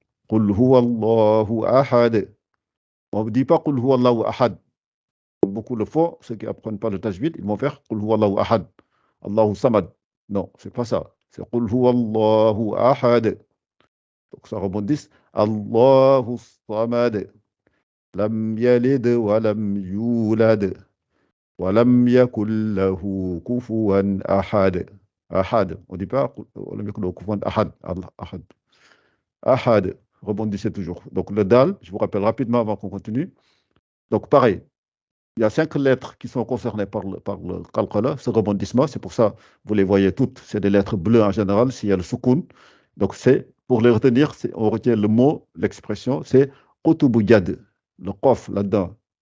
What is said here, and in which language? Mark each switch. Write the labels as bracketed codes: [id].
[ar] قل هو الله أحد. [fr] On ne dit pas [ar] قل هو الله أحد. [fr] Beaucoup le font, ceux qui apprennent pas le tajwid, ils vont faire [ar] قل هو الله أحد. Allahu samad. [fr] Non, c'est pas ça. C'est [ar] قل هو الله أحد. [fr] Donc ça rebondisse. [ar] Allahu samad. لم يلد ولم يولد ولم يكن له كفوا أحد. أحد. [fr] On ne dit pas [ar] ولم يكن له كفوا أحد. أحد. [fr] Ahad, rebondissez toujours. Donc le dal, je vous rappelle rapidement avant qu'on continue. Donc pareil, il y a 5 lettres qui sont concernées par le qalqala, ce rebondissement. C'est pour ça, vous les voyez toutes, c'est des lettres bleues en général, s'il y a le soukoun. Donc c'est, pour les retenir, on retient le mot, l'expression, c'est qutubu yad, le qaf là-dedans.